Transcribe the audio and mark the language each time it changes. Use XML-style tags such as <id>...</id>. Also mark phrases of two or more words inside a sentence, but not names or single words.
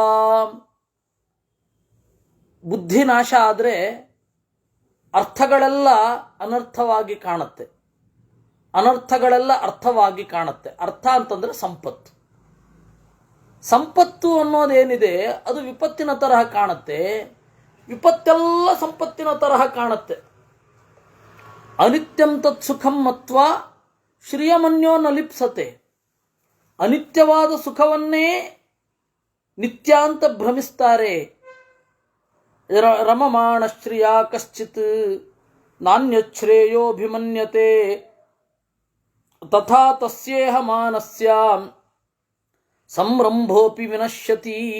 <kn>ಬುದ್ಧಿನಾಶ ಆದರೆ ಅರ್ಥಗಳೆಲ್ಲ ಅನರ್ಥವಾಗಿ ಕಾಣುತ್ತೆ, ಅನರ್ಥಗಳೆಲ್ಲ ಅರ್ಥವಾಗಿ ಕಾಣುತ್ತೆ. ಅರ್ಥ ಅಂತಂದರೆ ಸಂಪತ್ತು. ಸಂಪತ್ತು ಅನ್ನೋದೇನಿದೆ ಅದು ವಿಪತ್ತಿನ ತರಹ ಕಾಣುತ್ತೆ, ವಿಪತ್ತೆಲ್ಲ ಸಂಪತ್ತಿನ ತರಹ ಕಾಣುತ್ತೆ.</kn> <sa>ಅನಿತ್ಯಂ ತತ್ ಸುಖಂ ಮತ್ವಾ ಶ್ರಿಯಮನ್ಯೋ ನ ಲಿಪ್ಸತೆ.</sa> <kn>ಅನಿತ್ಯವಾದ ಸುಖವನ್ನೇ ನಿತ್ಯ ಅಂತ ಭ್ರಮಿಸ್ತಾರೆ.</kn> <sa>ರಮಮಾಣ ಶ್ರಿಯ ಕಶ್ಚಿತ್ ನಾನ್ಯಶ್ರೇಯೋಭಿಮನ್ಯತೆ ತಥಾ ತಸ್ಯೇಹ ಮಾನಸ್ಯಾಂ ಸಂರಂಭೋಪಿ ವಿನಶ್ಯತಿ.</sa>